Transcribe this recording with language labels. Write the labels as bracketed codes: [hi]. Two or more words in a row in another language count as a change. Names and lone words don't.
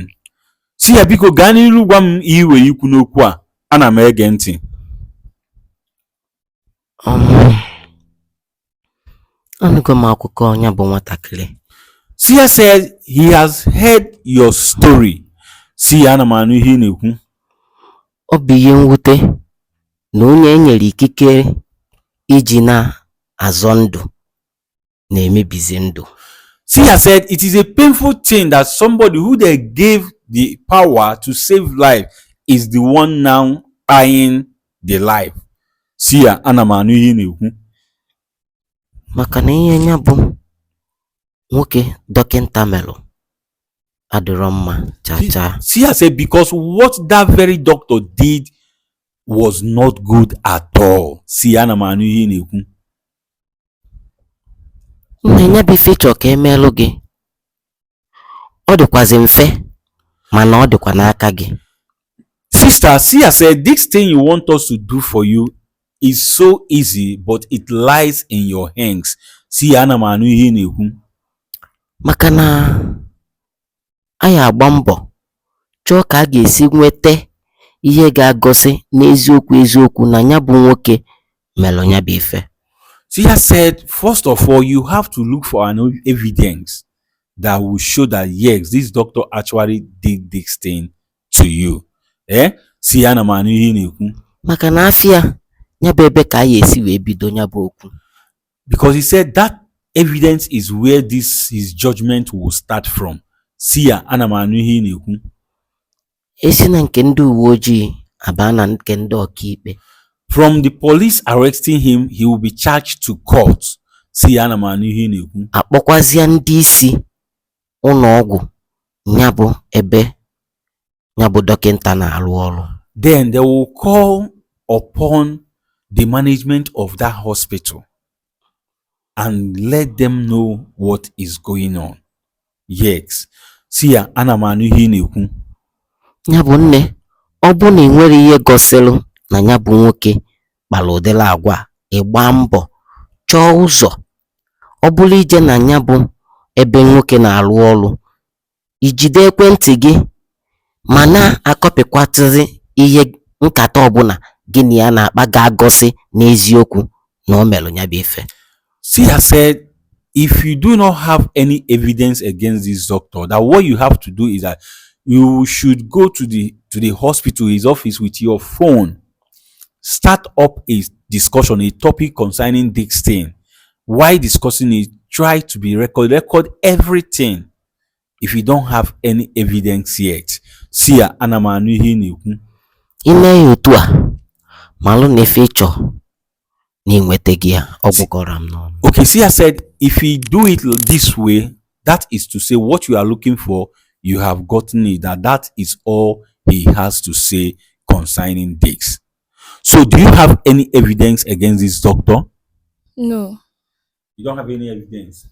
[ig] Sia biko gaa n'iru gwa m ihe iwere ikwu n'okwu a. Ana m ege ntị. Anụgo m akụkọ ya bụ nwatakịrị. [en] Sia said he has heard your story. [ig] Sia, ana m anụ ihe ị na-ekwu. Ọ bụ ihe mwute na onye e nyere ikike iji na-azọ ndụ na-emebizi ndụ. [en] Sia said it is a painful thing that somebody who they gave the power to save life is the one now buying the life. [ig] Sia, ana m anụ ihe ị na-ekwu. Maka na ihe ya bụ nwoke dọkịnta melụ adịrọ mma chacha. [en] Sia said because what that very doctor did was not good at all. [ig] Sia, ana m anụ ihe ị na-ekwu. Nna ya bụ ife chọọ ka emelụ gị. Ọ dịkwazi mfe mana ọ dịkwa n'aka gị. [en] Sister, Sia said this thing you want us to do for you is so easy, but it lies in your hands. [ig] Sia, ana m anụ ihe ị na-ekwu. Maka na anyị agba mbọ chọọ ka a ga-esi nweta ihe ga-agosi n'eziokwu na ya bụ nwoke melụ ya bụ ife. [en] Sia said, first of all, you have to look for an evidence that will show that yes, this doctor actually did this thing to you. [ig] Sia, ana m anụ ihe ị na-ekwu. Maka na afịa ya bụ ebe ka anyị esi wee bido ya bụ okwu. [en] Because he said that evidence is where his judgment will start from. [ig] Sia, ana m anụ ihe ị na-ekwu. Esi na nke ndị uwe ojii abaa na nke ndị ọkaikpe. [en] From the police arresting him, he will be charged to court. [ig] Sia, ana m anụ ihe ị na-ekwu. Akpọkwazịa ndị isi ụlọ ọgwụ ya bụ ebe ya bụ dọkịnta na-arụ ọrụ. [en] Then they will call upon the management of that hospital and let them know what is going on. Yes. [ig] Sia, ana m anụ ihe ị na-ekwu. Ya bụ nne, ọ bụ na ị nwere ihe gosiri na ya bụ nwoke kpara ụdịrị agwa, ịgba mbọ chọọ ụzọ. Ọ bụrụ ije na ya bụ ebe nwoke na-arụ ọrụ, ijide ekwentị gị ma na-akọpịkwatịrị ihe nkata ọbụla gị na ya na-akpa ga-agosi n'eziokwu na o melụ ya bụ ife. [en] Sia said, if you do not have any evidence against this doctor, that what you have to do is that you should go to the hospital, his office, with your phone, start up a discussion, a topic concerning this thing. While discussing it, try to be record everything. If you don't have any evidence yet. [ig] Sia, ana m anụ ihe ị na-ekwu. Ị na-eyi otu a malụ na ife ịchọ na inweta gị ya, ọ gwụkọrọ m n'ọnụ. [en] Okay, Sia said, if you do it this way, that is to say what you are looking for, you have gotten it. That is all he has to say concerning this. So, do you have any evidence against this doctor? No. You don't have any evidence?